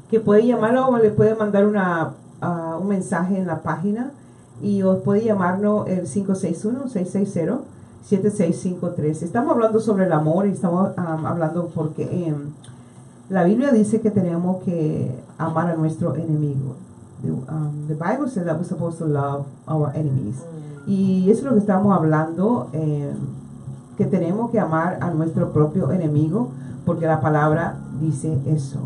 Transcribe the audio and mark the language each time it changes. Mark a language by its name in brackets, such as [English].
[Spanish] Que puede llamarlo o le puede mandar un mensaje en la página y os puede llamarnos el 561-660-7653. Estamos hablando sobre el amor y estamos hablando porque la Biblia dice que tenemos que amar a nuestro enemigo. [English] The Bible says that we're supposed to love our enemies. [Spanish] Y eso es lo que estamos hablando, que tenemos que amar a nuestro propio enemigo, porque la palabra dice eso.